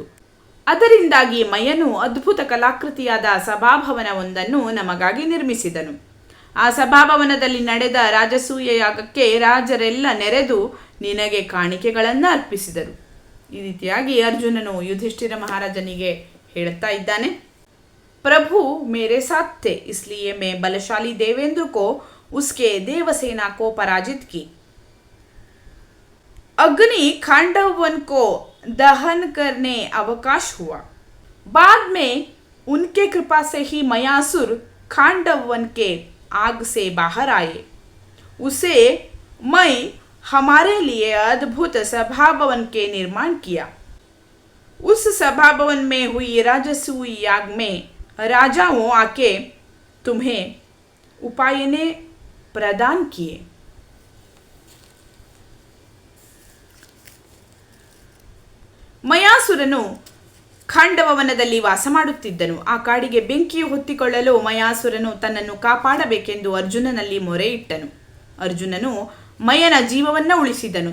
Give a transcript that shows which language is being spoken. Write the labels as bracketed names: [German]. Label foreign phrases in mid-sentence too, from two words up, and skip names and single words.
[Kannada] ಅದರಿಂದಾಗಿ ಮಯನು ಅದ್ಭುತ ಕಲಾಕೃತಿಯಾದ ಸಭಾಭವನವೊಂದನ್ನು ನಮಗಾಗಿ ನಿರ್ಮಿಸಿದನು. ಆ ಸಭಾಭವನದಲ್ಲಿ ನಡೆದ ರಾಜಸೂಯ ಯಾಗಕ್ಕೆ ರಾಜರೆಲ್ಲ ನೆರೆದು ನಿನಗೆ ಕಾಣಿಕೆಗಳನ್ನು ಅರ್ಪಿಸಿದರು. ಈ ರೀತಿಯಾಗಿ ಅರ್ಜುನನು ಯುಧಿಷ್ಠಿರ ಮಹಾರಾಜನಿಗೆ ಹೇಳುತ್ತಾ ಇದ್ದಾನೆ. [Hindi] प्रभु मेरे साथ थे, इसलिए मैं बलशाली देवेंद्र को उसके देवसेना को पराजित की। अग्नि खांडवन को दहन करने अवकाश हुआ। बाद में उनके कृपा से ही मयासुर खांडवन के आग से बाहर आए। उसे मैं हमारे लिए अद्भुत सभा भवन के निर्माण किया। उस सभा भवन में हुई राजसूय याग में राजाओं आके तुम्हें उपाय ने प्रदान किए। [Kannada] ಮಯಾಸುರನು ಖಾಂಡವವನದಲ್ಲಿ ವಾಸ ಮಾಡುತ್ತಿದ್ದನು. ಆ ಕಾಡಿಗೆ ಬೆಂಕಿಯು ಹೊತ್ತಿಕೊಳ್ಳಲು ಮಯಾಸುರನು ತನ್ನನ್ನು ಕಾಪಾಡಬೇಕೆಂದು ಅರ್ಜುನನಲ್ಲಿ ಮೊರೆ ಇಟ್ಟನು. ಅರ್ಜುನನು ಮಯನ ಜೀವವನ್ನ ಉಳಿಸಿದನು.